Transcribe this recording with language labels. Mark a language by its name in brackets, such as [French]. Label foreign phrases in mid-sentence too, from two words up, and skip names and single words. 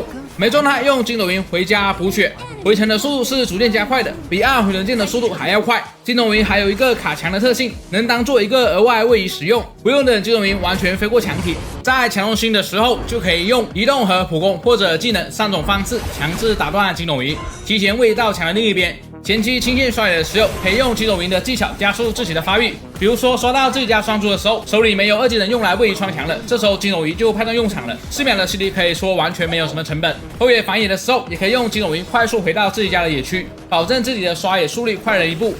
[Chinese] 沒狀態用筋斗雲回家補血，回城的速度是逐漸加快的，比按回城鍵的速度還要快。筋斗雲還有一個卡牆的特性，能當做一個額外位移使用，不用等筋斗雲完全飛過牆體，在強中心的時候就可以用移動和普攻或者技能3種方式強制打斷筋斗雲，提前位移到牆的另一邊。前期清線刷野的時候，可以用筋斗雲的技巧加速自己的發育，比如說刷到自己家雙猪的時候，手裡沒有二技能用來位移穿牆了，這時候筋斗雲就派上用场了。4秒的 CD 可以說完全沒有什麼成本。后野反野的時候，也可以用筋斗雲快速回到自己家的野區，保證自己的刷野速率快了一步。